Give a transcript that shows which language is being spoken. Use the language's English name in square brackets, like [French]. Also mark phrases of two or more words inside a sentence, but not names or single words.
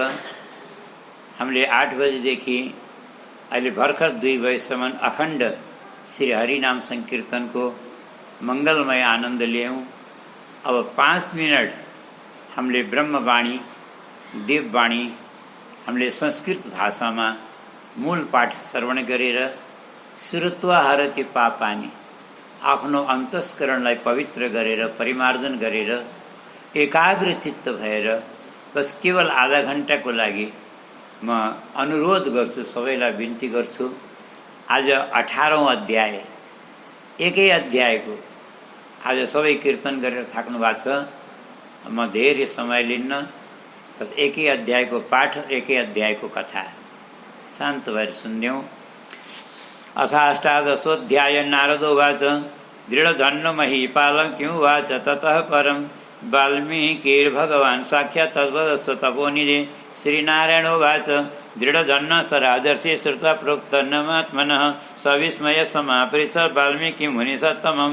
[Nepali] हामीले 8 बजेदेखि अहिले भर्खर 2 बजेसम्म अखण्ड श्री हरिनाम संकीर्तनको मङ्गलमय आनन्द लियौँ। अब 5 मिनट हामीले ब्रह्मवाणी देववाणी हामीले संस्कृत भाषामा मूल पाठ श्रवण गरेर [Sanskrit] श्रुत्वा हरति पापानि, [Nepali] आफ्नो अन्तस्करणलाई पवित्र गरेर परिमार्जन गरेर एकाग्र चित्त भएर बस केवल आधा घण्टाको लागि म अनुरोध गर्छु, सबैलाई बिन्ती गर्छु। आज 18औं अध्याय, एकै अध्यायको आज सबै कीर्तन गरेर थाक्नु भएको छ। म धेरै समय लिन्न, बस एकै अध्यायको पाठ, एकै अध्यायको कथा शान्त भएर सुन्यौँ। [Sanskrit] अथाष्टादशोऽध्याय। नारदो उवाच दृढधन्नो महीपालं किमुवाच ततः परं वाल्मीकिर्भगवान् साक्षात् तद्वदस्व तपोनिधे। श्रीनारायणोवाच दृढधन्न स राजर्षि श्रुत्वा प्रोक्तन्नमात्मनः सविस्मय समापृच्छ वाल्मीकिं मुनिसत्तमं।